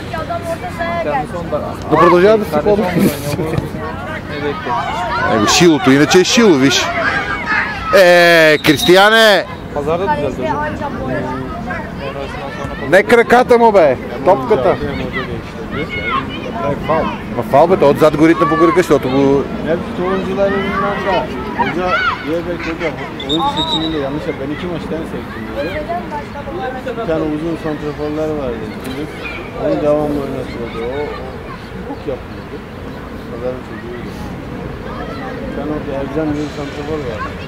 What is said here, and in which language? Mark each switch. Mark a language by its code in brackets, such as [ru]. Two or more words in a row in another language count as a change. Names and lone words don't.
[bg] Да продължава да се ходи. Его шилото, иначе е шило, виж. Кристияне! Не краката му, бе! Топката! Ма фал, бе, той отзад го ритна по кръка, защото го... [tr] Hepsi oyuncuların yanında. Hoca Yerbek Hoca oyuncu seçiminde yanlış yap. Ben iki maçtan seçtim dedi. Bir tane uzun santraforlar vardı. Onu devamlı oynatıyordu. O bok yapıyordu. Pazarın çocuğuydu. Bir tane orada Ercan diye bir santrafor vardı.